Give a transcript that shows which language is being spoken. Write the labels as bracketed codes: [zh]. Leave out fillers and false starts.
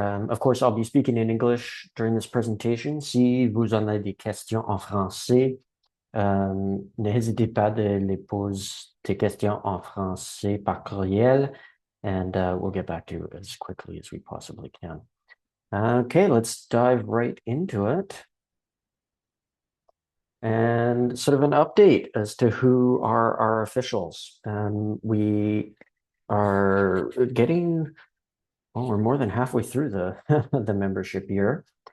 [en] Of course, I'll be speaking in English during this presentation. [fr] Si vous en avez des questions en français, n'hésitez pas de les poser tes questions en français par courriel, [en] and we'll get back to you as quickly as we possibly can. Okay, let's dive right into it. And sort of an update as to who are our officials. We are getting we're more than halfway through the the membership year.